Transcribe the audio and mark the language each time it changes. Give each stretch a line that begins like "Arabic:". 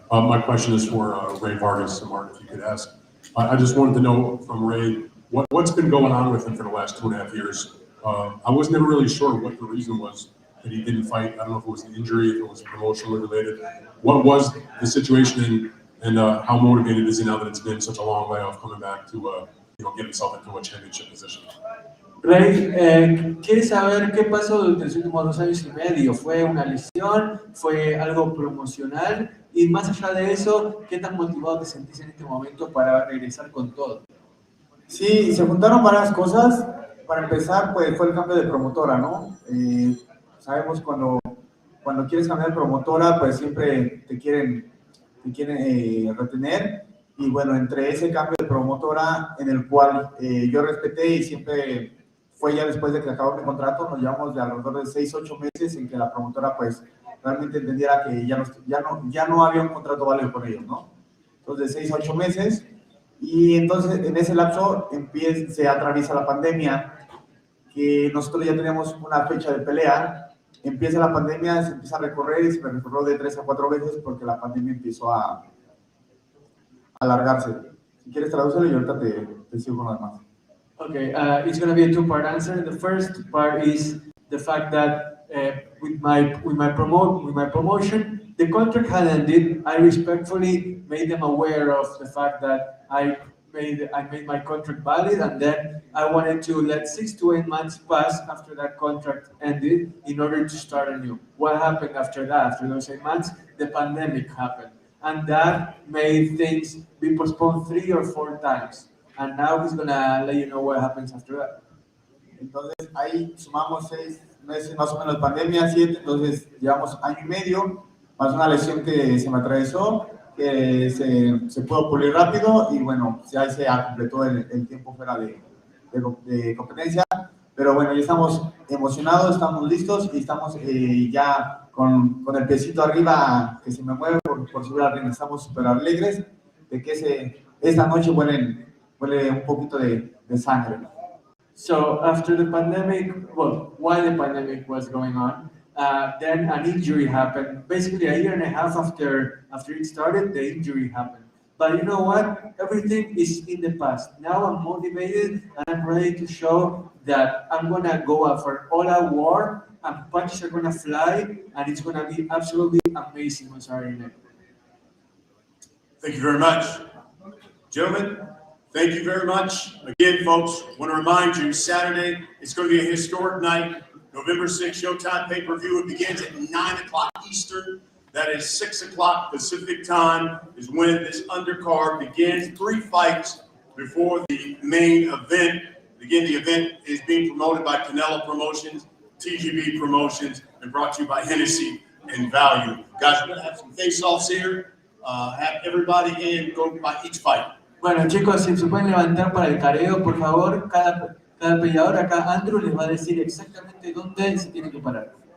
English: My question is for Rey Vargas. Mark, if you could ask. I just wanted to know from Rey, what's been going on with him for the last 2.5 years? I was never really sure what the reason was that he didn't fight. I don't know if it was an injury, if it was emotionally related. What was the situation, and how motivated is he now that it's been such a long way of coming back to get himself into a championship position?
Spanish: Rey, ¿quiere saber qué pasó durante los últimos 2 años y medio? ¿Fue una lesión? ¿Fue algo promocional? Y más allá de eso, ¿qué tan motivado te sentís en este momento para regresar con todo? Sí, se juntaron varias cosas. Para empezar, pues fue el cambio de promotora, ¿no? Sabemos cuando quieres cambiar de promotora, pues siempre te quieren retener. Y bueno, entre ese cambio de promotora en el cual yo respeté y siempre fue ya después de que acabó mi contrato, nos llevamos de alrededor de 6-8 meses en que la promotora pues realmente entendiera que ya no había un contrato válido con ellos, ¿no? Entonces, 6-8 meses, y entonces en ese lapso se atraviesa la pandemia, que nosotros ya teníamos una fecha de pelea, empieza la pandemia, se empieza a recorrer y se me recorrió de 3 a 4 veces porque la pandemia empezó a alargarse. Si quieres tradúcelo y ahorita te sigo con lo demás.
English: Okay, it's going to be a two-part answer. The first part is the fact that with my promotion, the contract had ended. I respectfully made them aware of the fact that I made my contract valid, and then I wanted to let 6 to 8 months pass after that contract ended in order to start anew. What happened after that? After those 8 months, the pandemic happened, and that made things be postponed 3 or 4 times. And now he's gonna let you know what happens after that.
Spanish: Entonces ahí sumamos 6 meses más o menos de pandemia, 7, entonces llevamos año y medio, más una lesión que se me atravesó, que se pudo pulir rápido y bueno, ya se completó el tiempo fuera de competencia, pero bueno, ya estamos emocionados, estamos listos y estamos ya con el piecito arriba que se me mueve por subir al ring. Estamos súper alegres de que esta noche huele un poquito de sangre.
English: So after the pandemic, well, while the pandemic was going on, then an injury happened. Basically, a year and a half after it started, the injury happened. But you know what? Everything is in the past. Now I'm motivated and I'm ready to show that I'm gonna go out for all-out war, and punches are gonna fly, and it's gonna be absolutely amazing on Saturday night. Thank you very much. Gentlemen, thank you very much. Again, folks, I want to remind you, Saturday, it's going to be a historic night. November 6th, Showtime pay-per-view. It begins at 9 o'clock Eastern. That is 6 o'clock Pacific time is when this undercard begins. 3 fights before the main event. Again, the event is being promoted by Canelo Promotions, TGB Promotions, and brought to you by Hennessy and Value. Guys, we're going to have some face-offs here. Have everybody in, go by each fight.
Spanish: Bueno, chicos, si se pueden levantar para el careo, por favor, cada peleador acá, Andrew les va a decir exactamente dónde se tiene que parar.